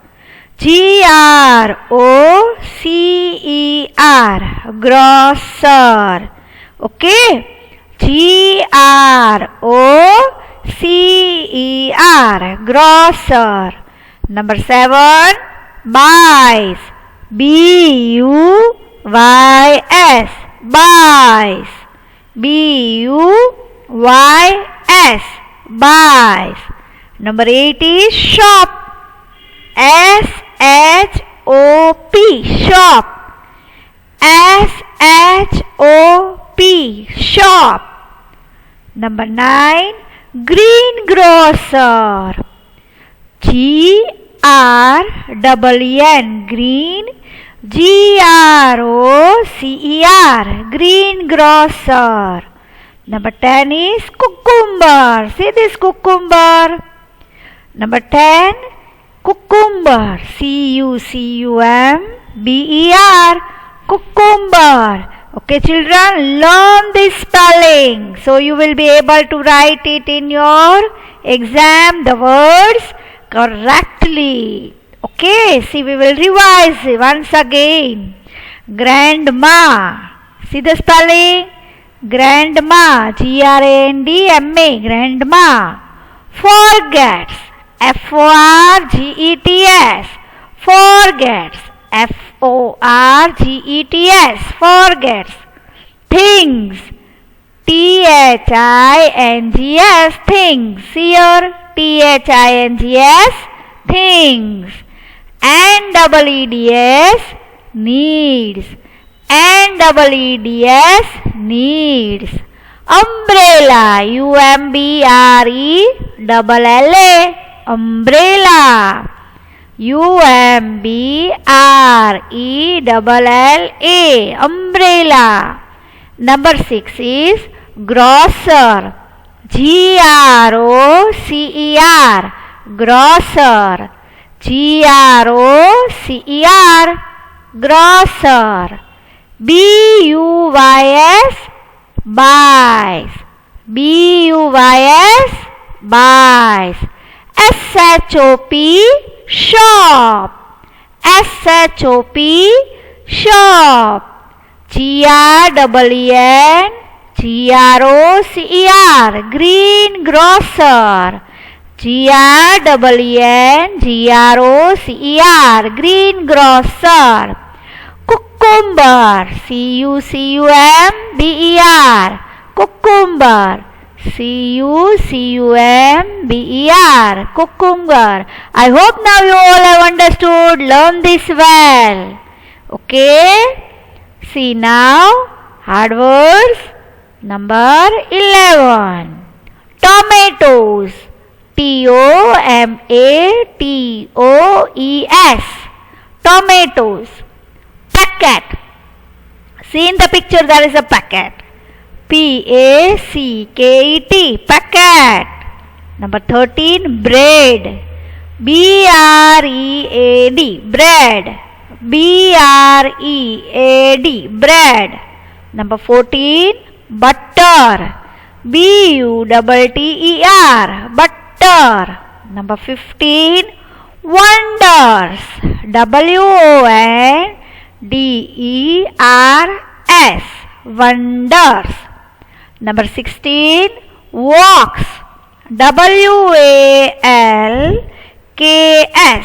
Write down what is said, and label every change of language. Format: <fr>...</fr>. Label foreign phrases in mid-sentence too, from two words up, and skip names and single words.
<en>GROCER. Grocer. Okay? GROCER. Grocer. Number 7, buys. B-U-Y-S, buys. B-U-Y-S, buys. Number 8 is shop. S-H-O-P, shop. S-H-O-P, shop. Number 9, greengrocer. G-R-E-E-N, green. G-R-O-C-E-R, greengrocer. Number 10 is cucumber. See this cucumber. Number 10, cucumber. C-U-C-U-M-B-E-R, cucumber. Okay, children, learn this spelling. So you will be able to write it in your exam, the words correctly. Okay, see, we will revise once again. Grandma. See the spelling? Grandma. G-R-A-N-D-M-A. Grandma. Forgets. F-O-R-G-E-T-S. Forgets. F-O-R-G-E-T-S. Forgets. Things. T-H-I-N-G-S. Things. Here. T-H-I-N-G-S. Things. N-E-E-D-S. Needs. N-E-E-D-S. Needs. Umbrella. U-M-B-R-E-L-L-A. Umbrella. U-M-B-R-E-L-L-A. Umbrella. Number 6 is grocer. G-R-O-C-E-R. Grocer. G-R-O-C-E-R. Grocer. B-U-Y-S. buys. B-U-Y-S. buys. S-H-O-P. shop. S-H-O-P. shop. G-R-E-E-N. G-R-O-C-E-R. greengrocer. G-R-E-E-N. G-R-O-C-E-R. greengrocer. Cucumber. C-U-C-U-M-B-E-R. cucumber. C-U-C-U-M-B-E-R. cucumber. I hope now you all have understood. Learn this well. Okay. See now. Hard words. Number 11. Tomatoes. T-O-M-A-T-O-E-S. Tomatoes. Packet. See in the picture there is a packet. P-A-C-K-E-T. Packet. Number 13. Bread. B-R-E-A-D. Bread. B-R-E-A-D. Bread. Number 14. Butter. B-U-T-T-E-R. Butter. Number 15. Wonders. W-O-N-D-E-R-S. Wonders. Number 16. Walks. W-A-L-K-S.</en>